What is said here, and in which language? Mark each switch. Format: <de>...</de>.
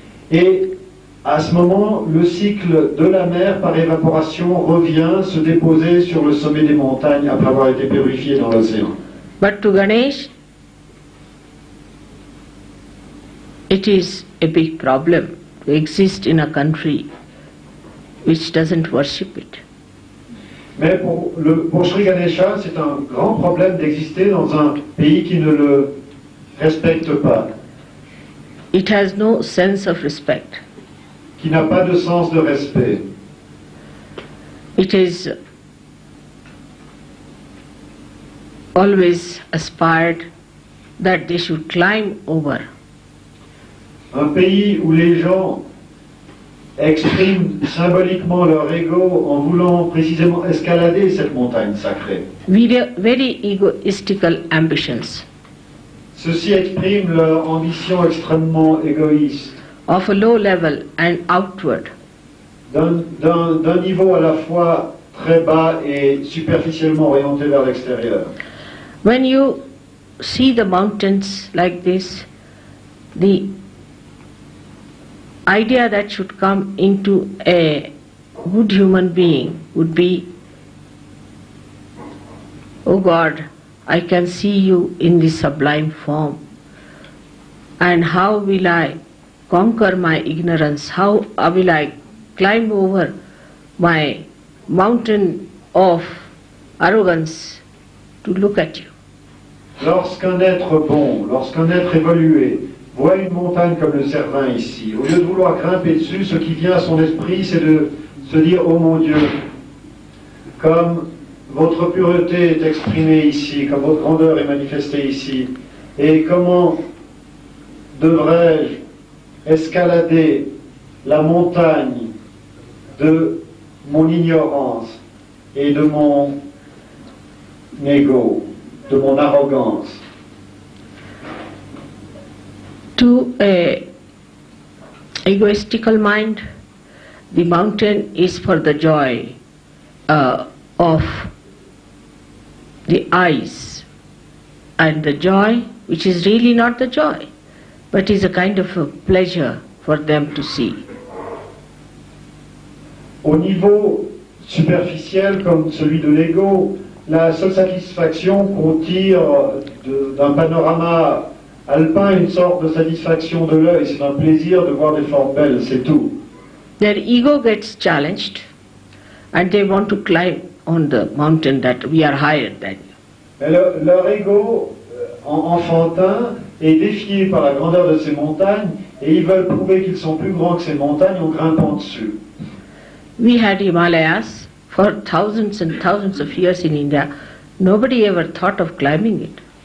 <fr>Et à ce moment, le cycle de la mer par évaporation revient se déposer sur le sommet des montagnes après avoir été purifié dans l'océan.</fr> <en>But to Ganesh, it is a big problem to exist in a country which doesn't worship it.</en> <fr>Mais pour Sri Ganesha, c'est un grand problème d'exister dans un pays qui ne le respecte pas.</fr> <en>It has no sense of respect.</en> <fr>Qui n'a pas de sens de respect.</fr> <en>It is always aspired that they should climb over.</en> <fr>Un pays où les gens expriment symboliquement leur ego en voulant précisément escalader cette montagne sacrée.</fr> <en>Very egoistical ambitions.</en> <fr>Ceux-ci expriment leur ambition extrêmement égoïste.</fr> <en>Of a low level and outward.</en> <fr>D'un niveau à la fois très bas et superficiellement orienté vers l'extérieur.</fr> <en>When you see the mountains like this, the idea that should come into a good human being would be, oh God, I can see you in this sublime form, and how will I conquer my ignorance, how will I climb over my mountain of arrogance to look at you.</en> <fr>Lorsqu'un être bon, lorsqu'un être évolué voit une montagne comme le Cervin ici, au lieu de vouloir grimper dessus, ce qui vient à son esprit, c'est de se dire « Oh mon Dieu, comme votre pureté est exprimée ici, comme votre grandeur est manifestée ici, et comment devrais-je escalader la montagne de mon ignorance et de mon ego, de mon arrogance. »</fr> <en>To a egoistical mind, the mountain is for the joy of the eyes, and the joy which is really not the joy, but is a kind of a pleasure for them to see.</en> <fr>Au niveau superficiel comme celui de l'ego, la seule satisfaction qu'on tire d'un panorama alpin, une sorte de satisfaction de l'œil, c'est un plaisir de voir des formes belles, c'est tout.</fr> <en>Their ego gets challenged and they want to climb on the mountain that we are higher than you.</en> <fr>Mais leur ego enfantin est défié par la grandeur de ces montagnes et ils veulent prouver qu'ils sont plus grands que ces montagnes en grimpant dessus.</fr> <en>We had Himalayas for thousands and thousands of years in India. Nobody ever thought of climbing it.</en>